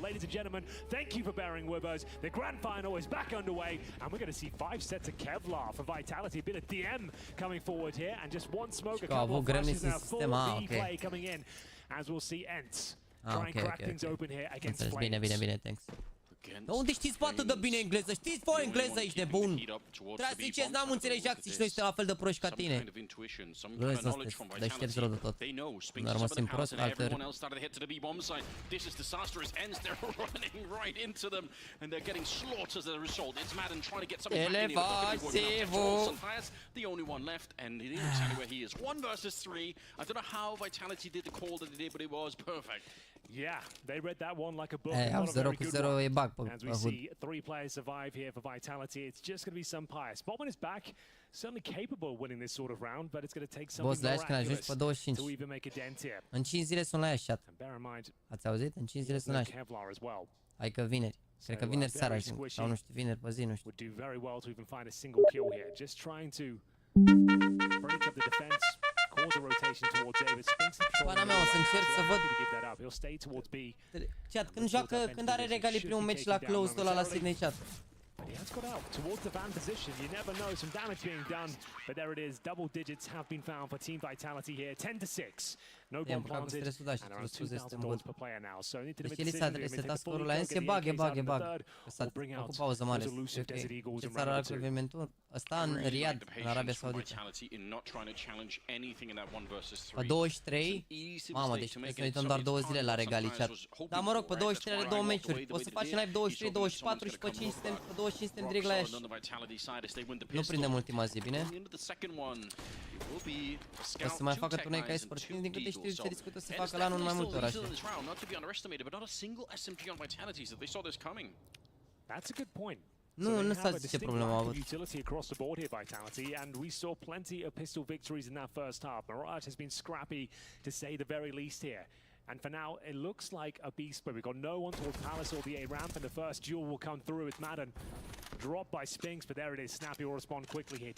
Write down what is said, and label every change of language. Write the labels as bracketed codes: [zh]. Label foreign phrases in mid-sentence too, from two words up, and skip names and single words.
[en] Ladies and gentlemen, thank you for bearing with us. The grand final is back underway, and we're going to see 5 sets of Kevlar for Vitality, a bit of DM coming forward here, and just one smoke, a couple of flashes now, full replay coming in, as we'll see Ents try and crack things open here against Flames. [ro] Bine, thanks. Dar unde știți atât de bine engleză? Știți voi engleză, ești nebun? Trebuie să ziceți, n-am înțeles jaxi și noi suntem la fel de proști ca tine. Vrei să sunteți deștepți rău de tot. Dar mă simt prost, altfel. Elevați-vă! [en] The only one left, and he didn't tell you where he is. 1 versus 3. I don't know how Vitality did the call that they did, but it was perfect. Yeah, they read that one like a book. [ro] Au 0 cu 0 e bug. fac pe [en] As we HUD. see 3 players survive here for Vitality, it's just going to be some pious. Botman is back, certainly capable of winning this sort of round, but it's going to take Boss, something [ro] la Ash când ajungi [en] miraculous [ro] pe 25. [en] to even make a dent here. [ro] În 5 zile sunt la Ash, chat. [en] And bear in mind, [ro] Ați auzit? În 5 zile sunt la Ash. [en] Kevlar as well. [ro] Adică vineri. Cred că vineri seara [en] very [ro] ajung. [en] squishy. [ro] Sau nu știu, vineri pe zi, nu știu. [en] Would do very well to even find a single kill here. Just trying to break up the defense, cause a rotation towards David. Spinks the patrol. [ro] Pana mea, o să încerc să văd. [en] To give that up. He'll stay towards B. [ro] Chat, când are regali primul meci la close-ul ăla la Sydney, chat. [en] But he has got out towards the van position. You never know, some damage being done. But there it is, double digits have been found for Team Vitality here. 10-6. No bomb planted. And around $2,000 per player now. So need to [ro] Deci [en] limit [ro] el s-a [en] the [ro] resetat scorul la NC, bag. S-a făcut pauză mare. Ce țară are evenimentul ăsta în Riyadh, în Arabia Saudită. Pe 23, mamă, deci trebuie să ne uităm doar 2 zile la regalii, chat. Dar mă rog, pe 23 are 2 meciuri. Poți să faci în live 23, 24 și pe 25 suntem direct la Ash. Nu prindem ultima zi, bine? O să mai facă turnee ca eSport Team, din câte știu se discută să facă la anul în mai multe orașe. [en] That's a good point. [ro] Nu s-a zis ce problemă au avut. [en] Utility across the board here, Vitality, and we saw plenty of pistol victories in that first half. Mirage has been scrappy, to say the very least here. And for now, it looks like a beast, but we've got no one towards Palace or the A ramp, and the first duel will come through. It's Madden. Dropped by Spinks, but there it is. Snappy will respond quickly here.